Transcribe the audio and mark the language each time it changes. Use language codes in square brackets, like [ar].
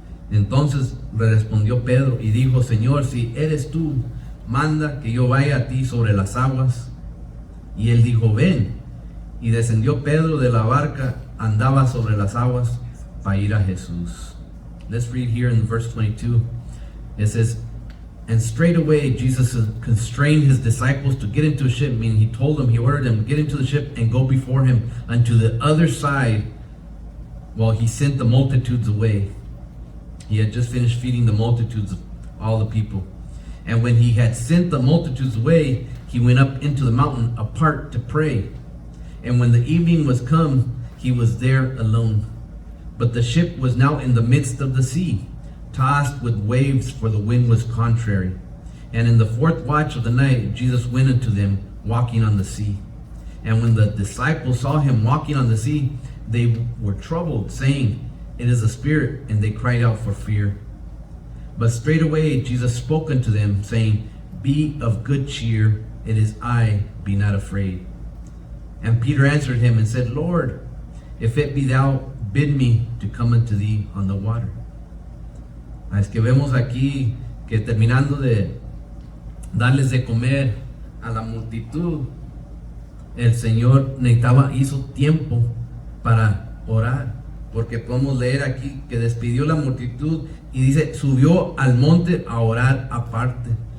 [es] Entonces le respondió Pedro y dijo: Señor, si eres tú, manda que yo vaya a ti sobre las aguas. Y él dijo: ven. Y descendió Pedro de la barca, andaba sobre las aguas para ir a Jesús. [en] Let's read here in verse 22. It says, and straightway Jesus constrained his disciples to get into a ship, meaning he told them, he ordered them, get into the ship and go before him unto the other side, while he sent the multitudes away. He had just finished feeding the multitudes of all the people. And when he had sent the multitudes away, he went up into the mountain apart to pray. And when the evening was come, he was there alone. But the ship was now in the midst of the sea, tossed with waves, for the wind was contrary. And in the fourth watch of the night, Jesus went unto them, walking on the sea. And when the disciples saw him walking on the sea, they were troubled, saying, it is a spirit, and they cried out for fear. But straightway Jesus spoke unto them, saying, be of good cheer, it is I, be not afraid. And Peter answered him and said, Lord, if it be thou, bid me to come unto thee on the water. [es] Es que vemos aquí que terminando de darles de comer a la multitud, el Señor hizo tiempo para orar, porque podemos leer aquí que despidió la multitud y dice, subió al monte a orar aparte.